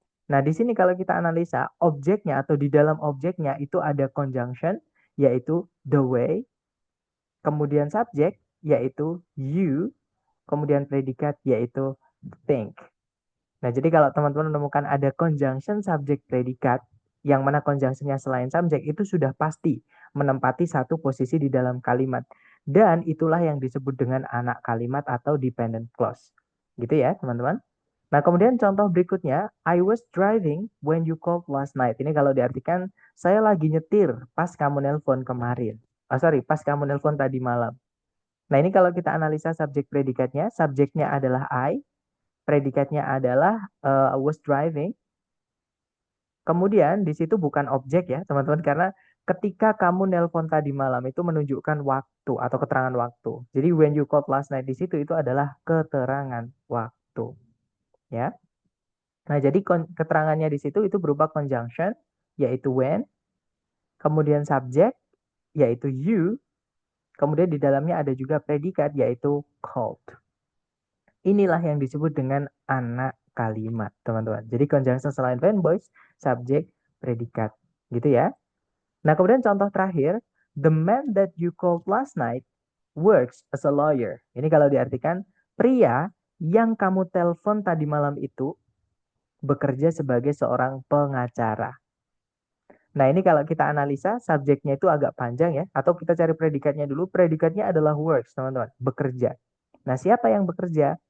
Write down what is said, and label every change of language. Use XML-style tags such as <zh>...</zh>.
<id>Nah, di sini kalau kita analisa objeknya atau di dalam objeknya itu ada conjunction yaitu the way, kemudian subjek yaitu you, kemudian predikat yaitu think. Nah, jadi kalau teman-teman menemukan ada conjunction subjek predikat, yang mana conjunctionnya selain subjek, itu sudah pasti menempati satu posisi di dalam kalimat. Dan itulah yang disebut dengan anak kalimat atau dependent clause. Gitu ya, teman-teman. Nah, kemudian contoh berikutnya,</id> <en>I was driving when you called last night.</en> <id>Ini kalau diartikan, saya lagi nyetir pas kamu nelpon kemarin. Oh, sorry, pas kamu nelpon tadi malam. Nah, ini kalau kita analisa subjek predikatnya, subjeknya adalah I, predikatnya adalah</id> <en>was driving.</en> <id>Kemudian di situ bukan objek ya, teman-teman, karena ketika kamu nelpon tadi malam itu menunjukkan waktu atau keterangan waktu. Jadi</id> <en>when you called last night</en> <id>di situ itu adalah keterangan waktu, ya. Nah, jadi keterangannya di situ itu berupa conjunction yaitu when, kemudian subjek yaitu you, kemudian di dalamnya ada juga predikat yaitu called. Inilah yang disebut dengan anak kalimat, teman-teman. Jadi conjunction selain verb voice, subjek, predikat. Gitu ya. Nah, kemudian contoh terakhir,</id> <en>the man that you called last night works as a lawyer.</en> <id>Ini kalau diartikan, pria yang kamu telepon tadi malam itu bekerja sebagai seorang pengacara. Nah, ini kalau kita analisa, subjeknya itu agak panjang ya, atau kita cari predikatnya dulu. Predikatnya adalah works, teman-teman, bekerja. Nah, siapa yang bekerja?</id>